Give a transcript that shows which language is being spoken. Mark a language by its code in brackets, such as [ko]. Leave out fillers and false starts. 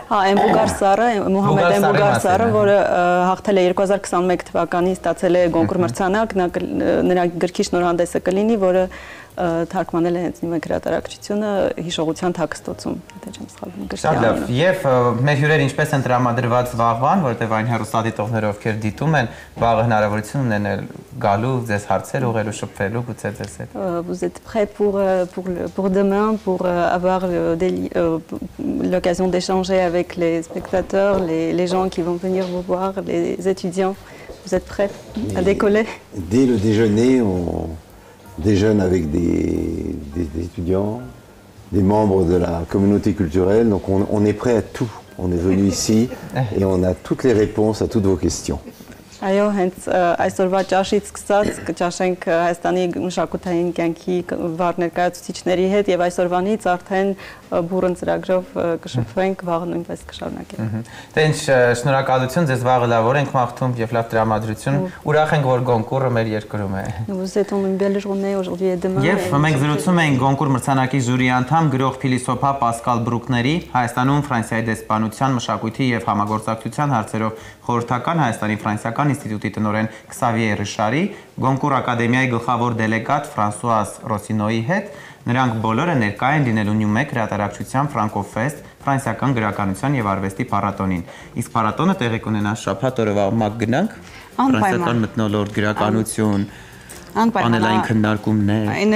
[hy] Էմբուգար Սարը, Մուհամեդ Էմբուգար Սարը, որը հաղթել է 2021 թվականին, ստացել է Գոնկուր մրցանակ, նրա գրքի շնորհանդեսը կլինի, որը թարգմանել է հենց Նյումեկ հրատարակչությունը հիշողության թաքստոցում, եթե չեմ սխալվում գրքի անունը։ Եվ մեր հյուրերը ինչպես են տրամադրված վաղվան, որովհետև այն հեռուստադիտողները, ովքեր դիտում են, վաղը հնարավորություն ունեն գալու, ձեզ հարցեր ուղղելու, շփվելու, գուցե ձեզ հետ։ [fr] Vous êtes prêts pour demain, pour avoir l'occasion d'échanger avec les spectateurs, les gens qui vont venir vous voir, les étudiants. Vous êtes prêts à décoller? Dès le déjeuner, on déjeune avec des étudiants, des membres de la communauté culturelle. Donc on est prêt à tout. On est venu ici et on a toutes les réponses à toutes vos questions. [hy] Այո, հենց այսօրվա ճաշից սկսած կճաշենք Հայաստանի մշակութային կյանքի վառ ներկայացուցիչների հետ եւ այսօրվանից արդեն բուրըն ծրագրով կշփվենք, վաղը նույնպես կշարունակենք։ Դե ինչ շնորհակալություն, ձեզ վաղը լավ օր ենք մաղթում եւ լավ տրամադրություն։ Ուրախ ենք, որ Գոնկուրը մեր երկրում է։ [fr] Nous souhaitons une belle journée aujourd'hui et demain. [hy] Եվ մենք զրուցում ենք Գոնկուր մրցանակի ժյուրի անդամ գրող փիլիսոփա Պասկալ Բրուկների Հայաստանում Ֆրանսիայի դեսպանության մշակույթի եւ համագործակցության հարցերով խորհրդական Հայաստանի ֆրանսիական ինստիտուտի տնօրեն Քսավիե Ռիշարի, Գոնկուր ակադեմիայի գլխավոր դելեգատ Ֆրանսուազ Ռոսինոյի հետ։ Նրանք բոլորը ներկա են լինելու Նյումեկ հրատարակչության Ֆրանկոֆեստ ֆրանսիական գրականության եւ արվեստի փառատոնին։ Իսկ փառատոնը տեղի կունենա շաբաթ օրը մակ գնանք ֆրանսիական մթնոլորտ գրականություն Անելային քննարկումներ։